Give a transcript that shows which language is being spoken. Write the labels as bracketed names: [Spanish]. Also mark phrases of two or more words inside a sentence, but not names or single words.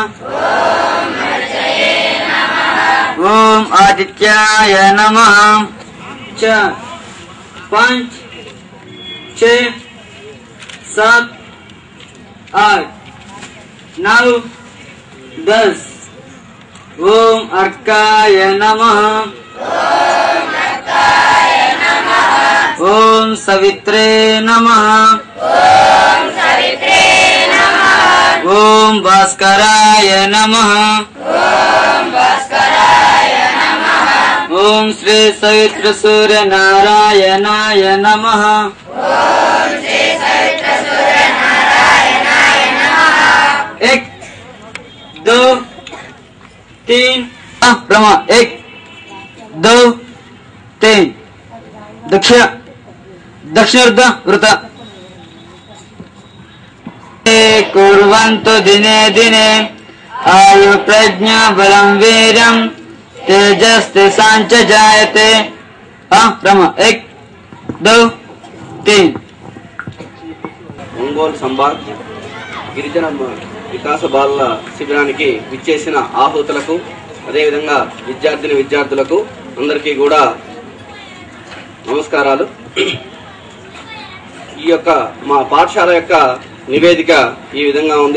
[Sanskrit] ओम आदित्याय नमः 4 5 6 7 8 9 10 ओम अर्काय नमः ओम सवित्रे नमः ఓం భాస్కరాయ నమః. ఓం శ్రీ సవిత్ర సూర్య నారాయణాయ నమః. [Hindi] एक दो तीन [Sanskrit] ब्रह्मा 1 2 3 दक्षिण वृत कुर्वन्तु दिने दिने आयु प्रज्ञा बलं वीर्यं तेजस्तेषां च जायते. ब्रह्मा 1 2 3. [Telugu] ఒంగోలు సంబాద్ గిరిజన వికాస బాలల శిబిరానికి విచ్చేసిన ఆహుతులకు అదేవిధంగా విద్యార్థులకు అందరికీ కూడా నమస్కారాలు. ఈ యొక్క మా పాఠశాల యొక్క నివేదిక ఈ విధంగా ఉంది.